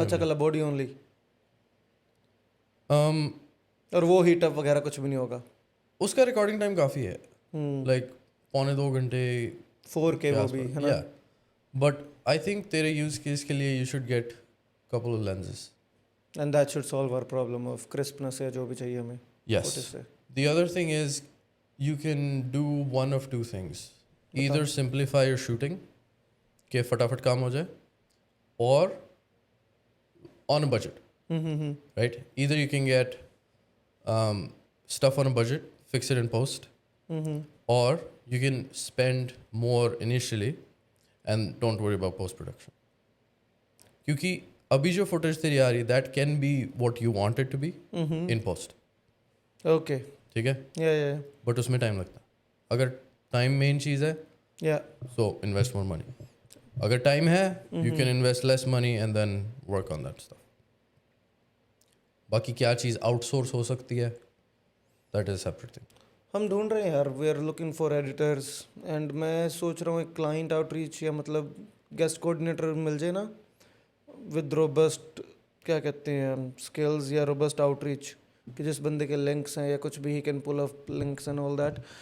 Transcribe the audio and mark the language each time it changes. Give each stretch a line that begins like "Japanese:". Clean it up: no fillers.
Hindi: अच्छा कल body only, और वो हीट अप वगैरह कुछ भी नहीं होगा। उसका रिकॉर्डिंग टाइम काफ़ी है, लाइक 1.25 घंटे 4K वो भी है ना.
English: Yeah. But I think तेरे use case के लिए you should get couple of lenses. And that should solve our problem of crispness
Hindi: या जो भी चाहिए हमें.
English: Yes.
Hindi: footage से.
English: The other thing is you can do one of two things. Either simplify your shooting,
Hindi: कि फटाफट काम हो जाए,
English: or on a budget, right? Either you can get stuff on a budget, fix it in post, or you can spend more initially and don't worry about post production.
Hindi: क्योंकि अभी जो footage तेरी आ रही है,
English: that can be what you want it to be in post. Okay.
Hindi: ठीक है?
English: Yeah.
Hindi: But उसमें time लगता है. अगर टाइम मेन चीज़ है,
English: Yeah. so invest more money.
Hindi: अगर टाइम है,
English: you can invest less money and then work on that stuff.
Hindi: बाकी क्या चीज़ आउटसोर्स हो सकती है,
English: that is separate thing.
Hindi: हम ढूंढ रहे हैं यार,
English: we are looking for editors
Hindi: and मैं सोच रहा हूँ एक क्लाइंट आउटरीच या मतलब गेस्ट कोऑर्डिनेटर मिल जाए ना विद रोबस्ट क्या कहते हैं स्किल्स या रोबस्ट आउटरीच कि जिस बंदे के लिंक्स हैं या कुछ भी
English: ही can pull up links and all that.